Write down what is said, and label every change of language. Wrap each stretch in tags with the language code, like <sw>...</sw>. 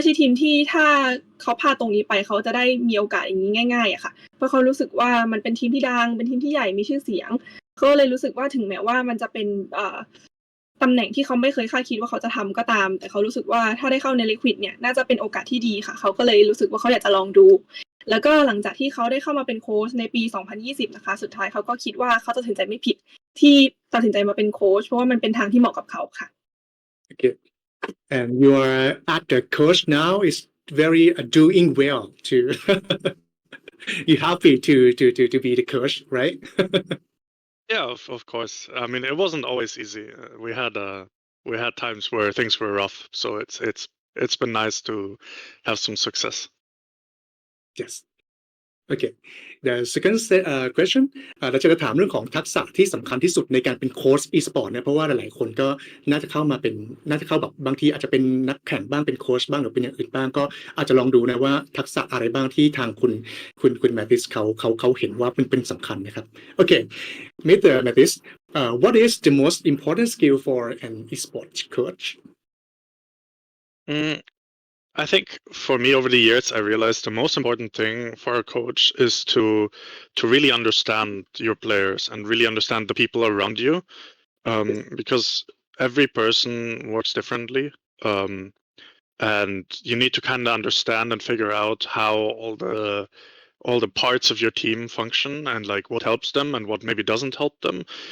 <th>มที่ถ้าเขาพลาดตรงนี้ไปเขาจะได้มีโอกาสอย่างนี้ง่ายๆอะค่ะเพราะเขารู้สึกว่ามันเป็นทีมที่ดังเป็นทีมที่ใหญ่มีชื่อเสียงเขาเลยรู้สึกว่าถึงแม้ว่ามันจะเป็นตำแหน่งที่เขาไม่เคยคาดคิดว่าเขาจะทำก็ตามแต่เขารู้สึกว่าถ้าได้เข้าใน Liquid เนี่ยน่าจะเป็นโอกาสที่ดีค่ะเขาก็เลยรู้สึกว่าเขาอยากจะลองดูแล้วก็หลังจากที่เขาได้เข้ามาเป็นโค้ชในปี2020นะคะสุดท้ายเขาก็คิดว่าเขาตัดสินใจไม่ผิดที่ตัดสินใจมาเป็นโค้ชเพราะว่ามันเป็นทางที่เหมาะกับเขาค่ะ</th> <en>Okay. And you are at the coach now is very doing well too. You're happy to be the coach, right? Yeah, of course. I mean, it wasn't always easy. We had times where things were rough, so it's been nice to have some success. Yes. Okay. The second question</en> <th>เราจะถามเรื่องของทักษะที่สำคัญที่สุดในการเป็นโค้ช e-sport นะเพราะว่าหลายๆคนก็น่าจะเข้าแบบบางทีอาจจะเป็นนักแข่งบ้างเป็นโค้ชบ้างหรือเป็นอย่างอื่นบ้างก็อาจจะลองดูนะว่าทักษะอะไรบ้างที่ทางคุณแมทธิสเขาเห็นว่าเป็นสำคัญนะครับ Okay.</th> <en>Mr. Mathis, what is the most important skill for an e-sport coach? I think for me over the years, I realized the most important thing for a coach is to really understand your players and really understand the people around you, because every person works differently, and you need to kind of understand and figure out how all the parts of your team function and like what helps them and what maybe doesn't help them.</en>